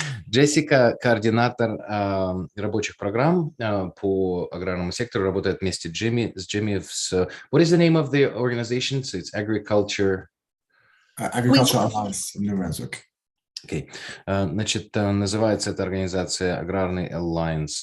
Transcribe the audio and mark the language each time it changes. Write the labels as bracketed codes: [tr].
[ru] Джессика, координатор рабочих программ по аграрному сектору, работает вместе с Джимми. [en] What is the name of the organization? So it's Agriculture Alliance in New Brunswick. Okay. [ru] Значит, называется эта организация Аграрный Alliance.